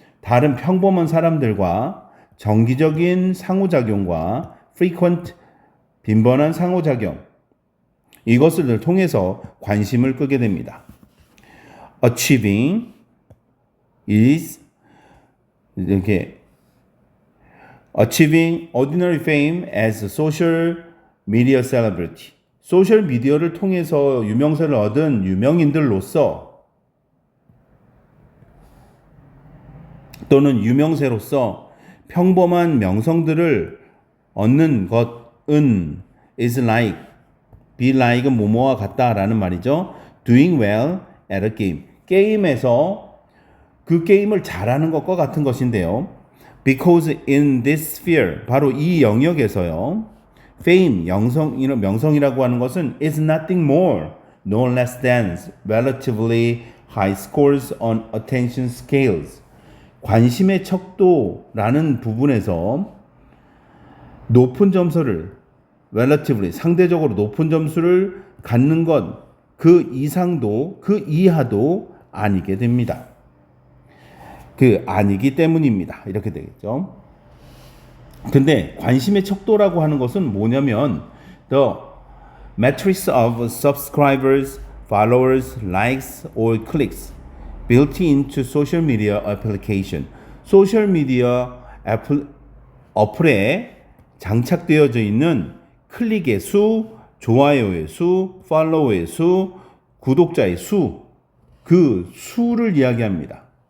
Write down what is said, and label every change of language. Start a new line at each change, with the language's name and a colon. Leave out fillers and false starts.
Korean: 다른 평범한 사람들과 정기적인 상호작용과 frequent 빈번한 상호작용, 이것을 통해서 관심을 끄게 됩니다.
English: Achieving is 이렇게 achieving ordinary fame as a social media celebrity.
Korean: 소셜 미디어를 통해서 유명세를 얻은 유명인들로서 또는 유명세로서 평범한 명성들을 얻는 것은
English: is like, be like
Korean: 은 뭐뭐와 같다라는 말이죠.
English: doing well at a game.
Korean: 게임에서 그 게임을 잘하는 것과 같은 것인데요.
English: Because in this sphere,
Korean: 바로 이 영역에서요,
English: fame,
Korean: 명성이라고 하는 것은
English: is nothing more, no less than relatively high scores on attention scales.
Korean: 관심의 척도라는 부분에서 높은 점수를 relatively, 상대적으로 높은 점수를 갖는 것, 그 이상도 그 이하도 아니게 됩니다. 아니기 때문입니다. 이렇게 되겠죠. 근데 관심의 척도라고 하는 것은 뭐냐면
English: the metrics of subscribers, followers, likes, or clicks built into social media application.
Korean: 소셜 미디어 어플에 장착되어져 있는 클릭의 수, 좋아요의 수, 팔로우의 수, 구독자의 수, 그 수를 이야기합니다.